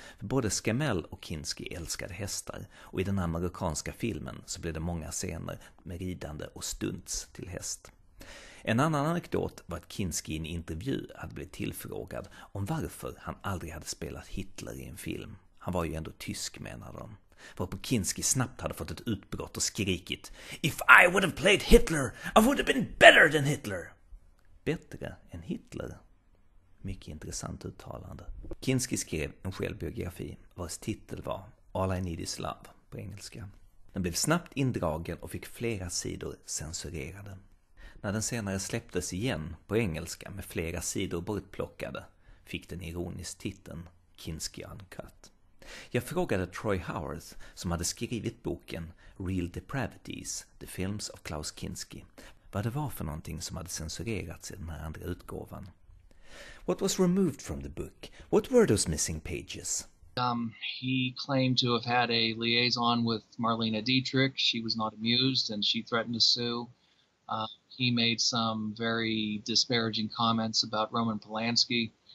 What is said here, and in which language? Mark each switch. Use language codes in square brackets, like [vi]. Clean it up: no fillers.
[sv] För både Scamell och Kinski älskade hästar och i den här marockanska filmen så blev det många scener med ridande och stunts till häst. En annan anekdot var att Kinski i en intervju hade blivit tillfrågad om varför han aldrig hade spelat Hitler i en film. Han var ju ändå tysk, menade de. Varpå Kinski snabbt hade fått ett utbrott och skrikit [en] "If I would have played Hitler, I would have been better than Hitler!" [sv] Bättre än Hitler? Mycket intressant uttalande. Kinski skrev en självbiografi vars titel var All I Need Is Love på engelska. Den blev snabbt indragen och fick flera sidor censurerade. När den senare släpptes igen på engelska med flera sidor bortplockade fick den ironisk titeln Kinski Uncut. Jag frågade Troy Howarth som hade skrivit boken Real Depravities, The Films of Klaus Kinski, vad det var för någonting som hade censurerats i den här andra utgåvan. [en] What was removed from the book? What were those missing pages? He claimed to have had a liaison with Marlene Dietrich. She was not amused and she threatened to sue. He made some very disparaging comments about Roman Polanski.